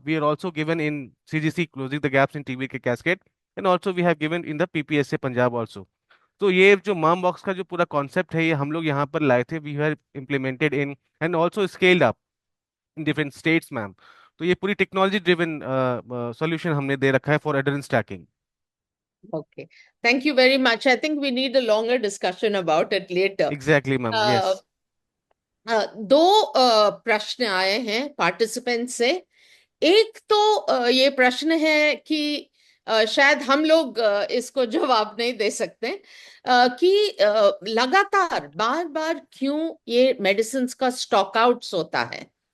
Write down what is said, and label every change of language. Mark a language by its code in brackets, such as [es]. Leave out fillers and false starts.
[en] We are also given in CGC closing the gaps in TB के cascade, and also we have given in the PPSA Punjab also. [hi] तो ये जो मर्म box का जो पूरा कॉन्सेप्ट है, ये हम लोग यहाँ पर लाए थे, [en] We have implemented in and also scaled up in different states ma'am. [hi] तो ये पूरी टेक्नोलॉजी ड्रिवन सॉल्यूशन हमने दे रखा है [en] For adherence tracking. Okay, thank you very much. I think we need a longer discussion about it later. Exactly ma'am, yes. [hi] Uh, दो प्रश्न आए हैं पार्टिसिपेंट से। एक तो ये प्रश्न है कि शायद हम लोग इसको जवाब नहीं दे सकते, कि लगातार बार बार क्यों ये मेडिसिन का स्टॉक आउट्स होता है।